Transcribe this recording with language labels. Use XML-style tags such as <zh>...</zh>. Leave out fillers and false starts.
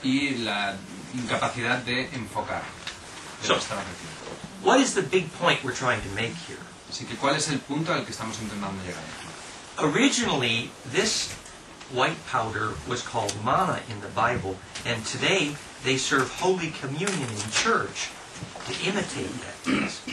<es>la incapacidad de enfocar de</es> <en>So-</en> <es>nuestra atención.</es> <en>What is the big point we're trying to make here?</en> <es>Así que, ¿cuál es el punto al que estamos intentando llegar?</es> <en>Originally, this white powder was called manna in the Bible, and today they serve Holy Communion in church to imitate that.</en>